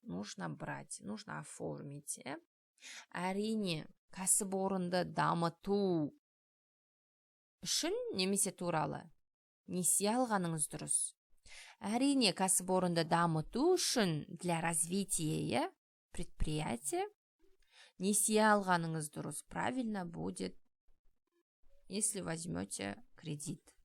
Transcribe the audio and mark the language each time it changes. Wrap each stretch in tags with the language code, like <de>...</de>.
<ru>Нужно брать, нужно оформить.</ru> <kk>Әрине, кәсіпорынды дамыту үшін немесе туралы несие алғаныңыз дұрыс. Әрине, кәсіпорынды дамыту үшін</kk> <ru>для развития предприятия</ru> <kk>несие алғаныңыз дұрыс.</kk> <ru>Правильно будет, если возьмете кредит.</ru>